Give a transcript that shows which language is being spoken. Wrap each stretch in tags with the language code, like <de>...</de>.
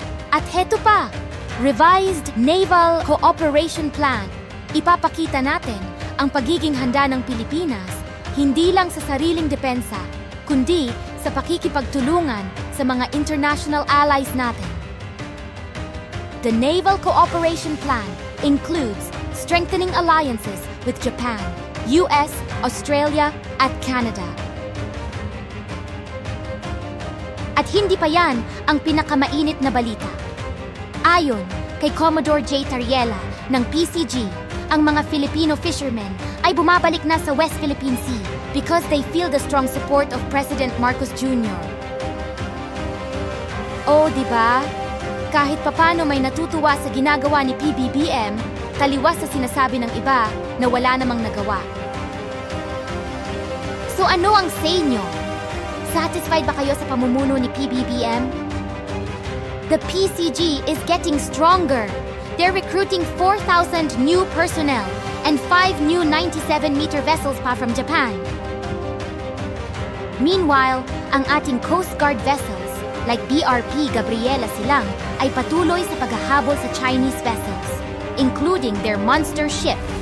<tl>At heto pa, Revised Naval Cooperation Plan. Ipapakita natin ang pagiging handa ng Pilipinas hindi lang sa sariling depensa, kundi sa pakikipagtulungan sa mga international allies natin.</tl> <en>The Naval Cooperation Plan includes strengthening alliances with Japan, US, Australia, at Canada.</en> <tl>At hindi pa yan ang pinakamainit na balita. Ayon kay Commodore J. Tariela ng PCG, ang mga Filipino fishermen ay bumabalik na sa West Philippine Sea</tl> <en>because they feel the strong support of President Marcos Jr.</en> <tl>Oh, diba? Kahit papano may natutuwa sa ginagawa ni PBBM, taliwas sa sinasabi ng iba na wala namang nagawa. So ano ang say nyo? Satisfied ba kayo sa pamumuno ni PBBM?</tl> <en>The PCG is getting stronger. They're recruiting 4,000 new personnel and 5 new 97-meter vessels pa from Japan.</en> <tl>Meanwhile, ang ating Coast Guard vessels, like BRP Gabriela Silang, ay patuloy sa paghahabol sa Chinese vessels, including their monster ship.</tl>